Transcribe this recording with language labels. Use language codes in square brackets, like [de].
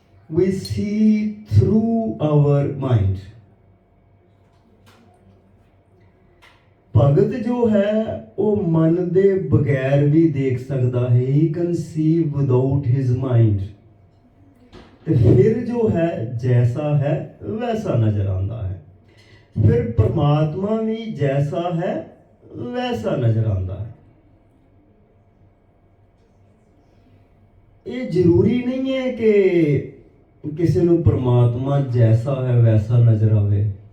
[en] We see through our mind। [hi] भगत जो है वो मन दे बगैर भी देख सकता है। [en] He can see without his mind। [hi] तो फिर जो है जैसा है वैसा नजर आता है। फिर परमात्मा भी जैसा है वैसा नजर आता है। ये जरूरी नहीं है कि किसी को परमात्मा जैसा है वैसा नजर आवे।